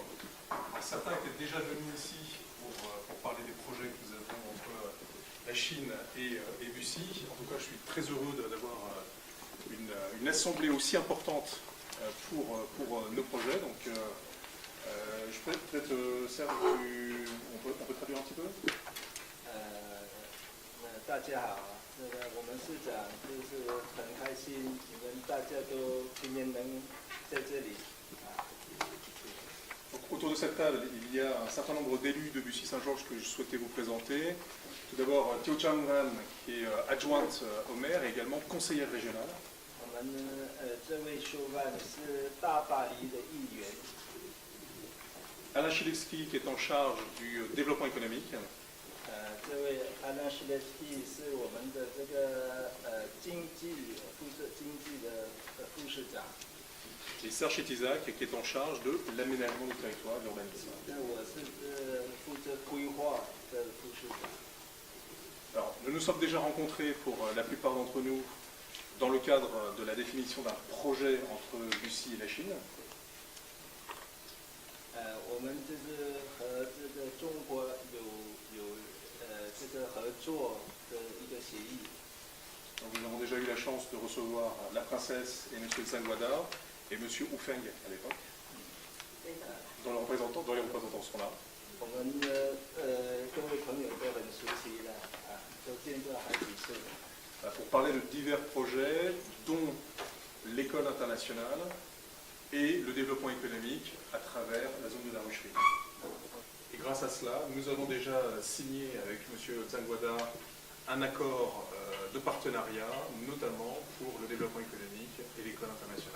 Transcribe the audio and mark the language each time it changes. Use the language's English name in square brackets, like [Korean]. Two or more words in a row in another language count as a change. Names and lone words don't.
[French] Certains étaient déjà venus ici pour parler des projets que nous avons entre la Chine et Bussy. En tout cas, je suis très heureux d'avoir une assemblée aussi importante pour nos projets. Donc, je peux peut-être, Serge, on peut traduire un petit peu? [Chinese] 大家好，我们市长就是很开心，你们大家都今天能在这里。 [French] Donc, autour de cette table, il y a un certain nombre d'élus de Bussy-Saint-Georges que je souhaitais vous présenter. Tout d'abord, Tio Chang Wan, qui est adjointe au maire et également conseillère régionale. [Chinese] 我们这位修范是大巴黎的议员， [French] Alain Chilewski, qui est en charge du développement économique. [Chinese] 这位安娜西列斯基是我们的这个负责经济的副市长。 [French] Et Serge Chetizac, qui est en charge de l'aménagement du territoire, de l'urbanisme. [Chinese] 我是负责规划的副市长。 [French] Alors, nous nous sommes déjà rencontrés pour la plupart d'entre nous dans le cadre de la définition d'un projet entre Bussy et la Chine. [Chinese] 我们就是和这个中国有这个合作的一个协议。 [French] Donc, nous avons déjà eu la chance de recevoir la princesse et M. Tsangwada et M. Wu Feng à l'époque, dont les représentants sont là. [Chinese] 我们各位朋友都很熟悉了啊，都见过好几次。 [French] Pour parler de divers projets, dont l'école internationale et le développement économique à travers la zone de la Rucherie. Et grâce à cela, nous avons déjà signé avec M. Tsangwada un accord de partenariat, notamment pour le développement économique et l'école internationale.